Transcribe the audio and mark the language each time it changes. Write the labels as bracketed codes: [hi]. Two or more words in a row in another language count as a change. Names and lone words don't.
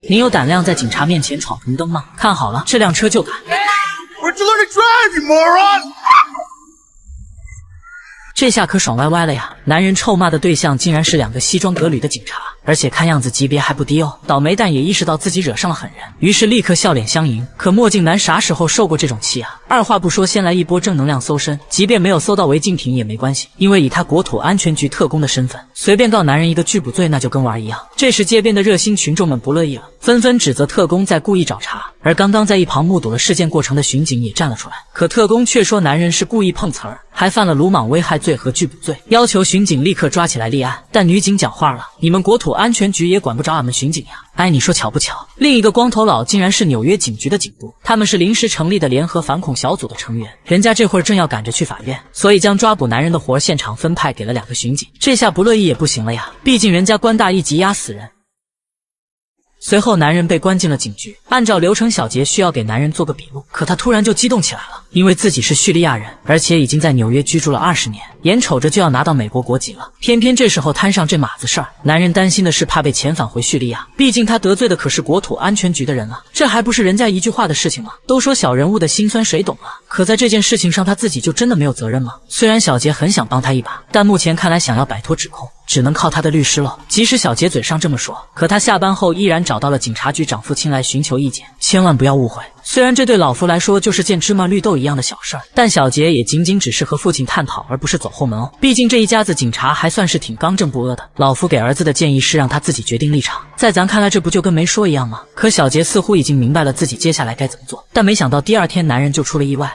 [zh] 您有膽量在警察面前闖紅燈嗎？看好了，这輛車就敢。 [en] Where'd you learn to drive, you moron? [zh] 这下可爽歪歪了呀！男人臭骂的对象竟然是2个西装革履的警察，而且看样子级别還不低哦。倒霉蛋也意識到自己惹上了狠人，於是立刻笑臉相迎。可墨鏡男啥時候受過這種氣啊？二話不說，先來一波正能量搜身，即便沒有搜到違禁品也沒關係，因為以他國土安全局特工的身份，隨便告男人一個拒捕罪，那就跟玩一樣。這時街邊的熱心群眾們不樂意了，紛紛指責特工在故意找茬。而剛剛在一旁目睹了事件過程的巡警也站了出來，可特工卻說男人是故意碰瓷兒，還犯了魯莽危害罪和拒捕罪，要求巡警立刻抓起來立案。但女警講話了，你們國土安全局也管不着俺們巡警呀！哎，你說巧不巧？另一個光頭佬竟然是紐約警局的警督，他們是臨時成立的聯合反恐小組的成員，人家這會兒正要趕着去法院，所以將抓捕男人的活現場分派給了2個巡警。這下不樂意也不行了呀，畢竟人家官大一級壓死人。隨後男人被關進了警局，按照流程小杰需要給男人做個筆錄，可他突然就激動起來了，因為自己是敘利亞人，而且已經在紐約居住了20年，眼瞅着就要拿到美國國籍了，偏偏這時候攤上這碼子事兒，男人擔心的是怕被遣返回敘利亞，畢竟他得罪的可是國土安全局的人啊，這還不是人家一句話的事情嗎？都說小人物的辛酸誰懂啊？可在這件事情上他自己就真的沒有責任嗎？雖然小杰很想幫他一把，但目前看來想要擺脫指控，只能靠他的律師了。即使小杰嘴上這麼說，可他下班後依然找到了警察局長父親來尋求意見。千萬不要誤會，雖然這對老夫來說就是件芝麻綠豆一樣的小事兒，但小杰也僅僅只是和父親探討，而不是走後門哦。畢竟這一家子警察還算是挺剛正不阿的。老夫給兒子的建議是讓他自己決定立場，在咱看來這不就跟沒說一樣嗎？可小杰似乎已經明白了自己接下來該怎麼做，但沒想到第二天男人就出了意外。